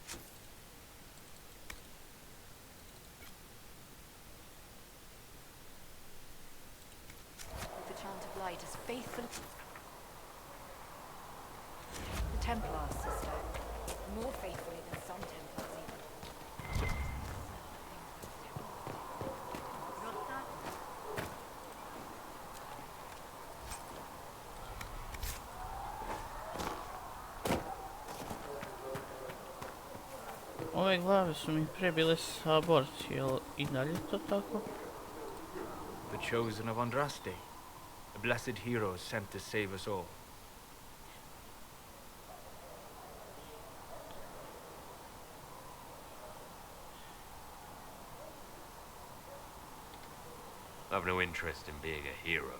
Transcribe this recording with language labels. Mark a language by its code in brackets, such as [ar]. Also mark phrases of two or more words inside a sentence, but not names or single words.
[en] With the chant of light as faithful. The Templars, sister. More faithfully than some Templars even. [hr] Ove glave su mi prije bile saborci, jel i dalje to tako? [en] The chosen of Andraste, a blessed hero sent to save us all. I've no interest in being a hero.